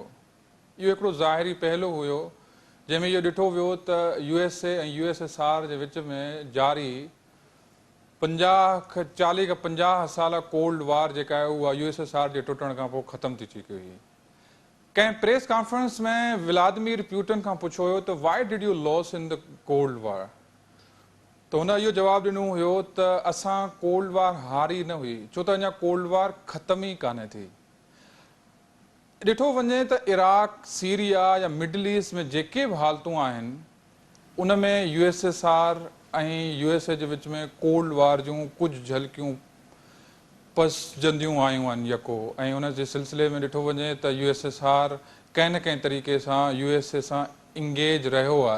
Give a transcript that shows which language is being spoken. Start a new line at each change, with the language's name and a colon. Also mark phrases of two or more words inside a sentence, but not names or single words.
Sindhi: इहो हिकिड़ो ज़ाहिरी पहलू हुयो जंहिंमें इहो ॾिठो वियो त USA ऐं USSR जे विच में जारी 40 खां 50 साल
English: cold war
Sindhi: जेका आहे उहा USSR जे टुटण खां पोइ ख़तम थी चुकी हुई। कंहिं
English: press conference
Sindhi: में व्लादिमीर पुतिन खां पुछियो हुयो त
English: why did you lose in the cold war,
Sindhi: त हुन इहो जवाबु ॾिनो हुयो त असां
English: cold war
Sindhi: हारी न हुई, छो त अञा
English: cold war
Sindhi: ख़तम ई कान्हे थी। ॾिठो वञे त इराक, सीरिया या मिडल ईस्ट में जेके बि हालतूं आहिनि उन में USSR ऐं USA जे विच में
English: cold war
Sindhi: जूं कुझु झलकियूं पसजंदियूं आयूं आहिनि यको, ऐं उन जे सिलसिले में ॾिठो वञे त USSR कंहिं न कंहिं तरीक़े सां USA सां इंगेज रहियो आहे।